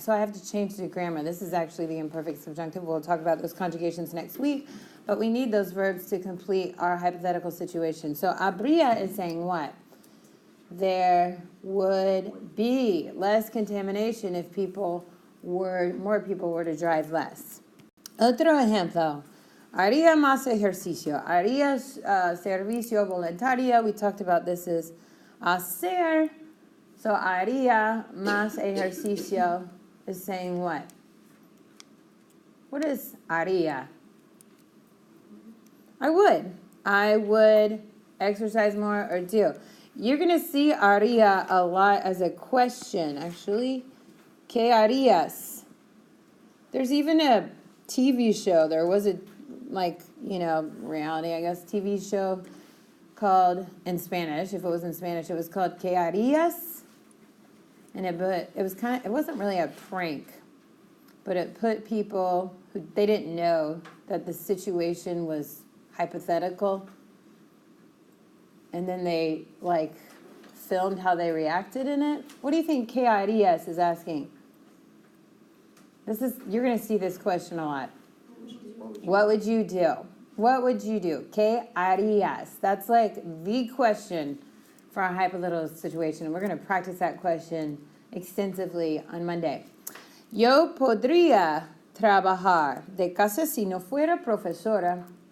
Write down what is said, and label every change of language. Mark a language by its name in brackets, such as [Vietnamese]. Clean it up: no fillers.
[English] So I have to change the grammar. This is actually the imperfect subjunctive. We'll talk about those conjugations next week. But we need those verbs to complete our hypothetical situation. So habría is saying what? There would be less contamination if more people were to drive less. [Spanish] Otro ejemplo. Haría más ejercicio. Haría servicio voluntario. [English] We talked about this as hacer. So [Spanish] haría más ejercicio [English] is saying what? What is haría? I would exercise more or do. You're going to see haría a lot as a question, actually. [Spanish] ¿Qué harías? [English] There's even a TV show. There was a, reality, I guess, TV show called, in Spanish, if it was in Spanish, it was called [Spanish] ¿Qué harías? [English] And it wasn't really a prank, but it put people who, they didn't know that the situation was hypothetical. And then they, filmed how they reacted in it. What do you think [Spanish] ¿Qué harías [English] is asking? You're going to see this question a lot. What would you do? What would you do? [Spanish] ¿Qué harías? [English] That's the question for a hypothetical situation. And we're going to practice that question extensively on Monday. [Spanish] Yo podría trabajar de casa si no fuera profesora.